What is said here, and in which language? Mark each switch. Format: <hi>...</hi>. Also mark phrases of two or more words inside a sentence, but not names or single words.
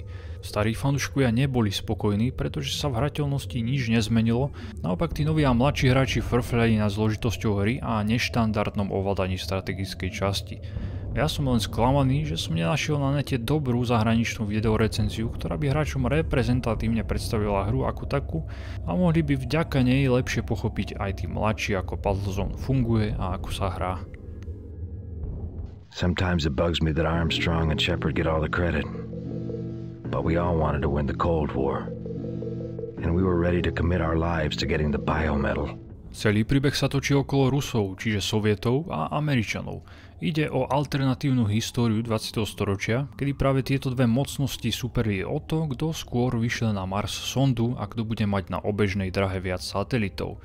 <sk>Starí fanúškovia neboli spokojní, pretože sa v hrateľnosti nič nezmenilo, naopak tí noví a mladší hráči frfľali nad zložitosťou hry a neštandardnom ovládaní strategickej časti. Ja som len sklamaný, že som nenašiel na nete dobrú zahraničnú videorecenziu, ktorá by hráčom reprezentatívne predstavila hru ako takú a mohli by vďaka nej lepšie pochopiť aj tí mladší, ako Battlezone funguje a ako sa hrá.</sk> <en>Sometimes it bugs me that Armstrong and Shepard get all the credit. But we all wanted to win the Cold War. And we were ready to commit our lives to getting the biomedal.</en> <sk>Celý príbeh sa točí okolo Rusov, čiže Sovietov a Američanov. Ide o alternatívnu históriu 20. storočia, kedy práve tieto dve mocnosti superili o to, kto skôr vyšle na Mars sondu a kto bude mať na obežnej drahe viac satelitov.</sk>